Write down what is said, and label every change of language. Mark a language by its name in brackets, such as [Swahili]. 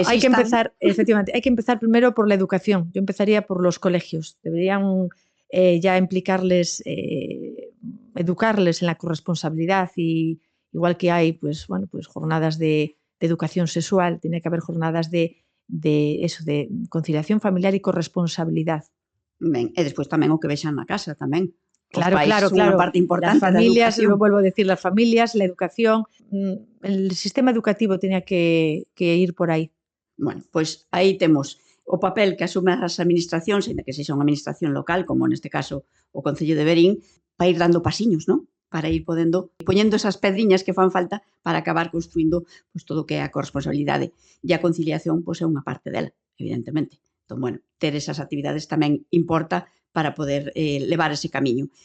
[Spanish] hay que empezar, efectivamente, hay que empezar primero por la educación. Yo empezaría por los colegios. Deberían ya implicarles, educarles en la corresponsabilidad, y igual que hay pues jornadas de educación sexual, tiene que haber jornadas de conciliación familiar y corresponsabilidad. [Galician] Ben, e despois tamén o que vexan na casa tamén. Claro, son unha parte importante. [Spanish] Las familias, lo vuelvo a decir, las familias, la educación, el sistema educativo tenía que ir por aí. [Galician] Bueno, pois aí temos o papel que asumen as administracións, ainda que sexa unha administración local, como neste caso o Concello de Verín, para ir dando pasiños, non? Para ir poñendo esas pedriñas que fan falta para acabar construindo pues, todo o que é a corresponsabilidade. E a conciliación pues, é unha parte dela, evidentemente. Entón, bueno, ter esas actividades tamén importa para poder levar ese camiño.